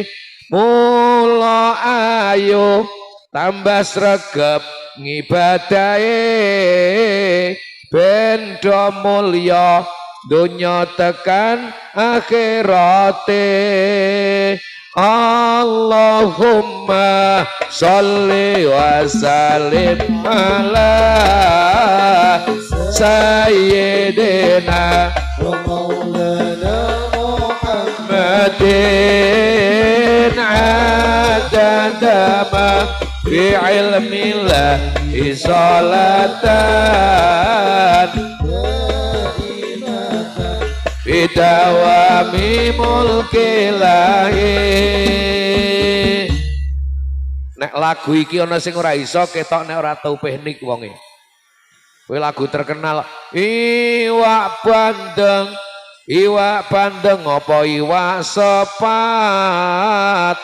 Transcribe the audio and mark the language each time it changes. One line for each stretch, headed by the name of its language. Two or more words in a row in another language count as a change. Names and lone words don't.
Javanese: Mula ayo tambah sregep ngibadahe bendo mulya dunya tekan akhirate.
Arabic: اللهم صل وسلم على سيدنا ومولانا محمد عدد ما في علم الله صلاة بدوام ملك الله.
Javanese: Nek lagu iki ana sing ora iso ketok nek ora tau teknik wonge. Kuwi lagu terkenal iwak bandeng apa iwak sepat.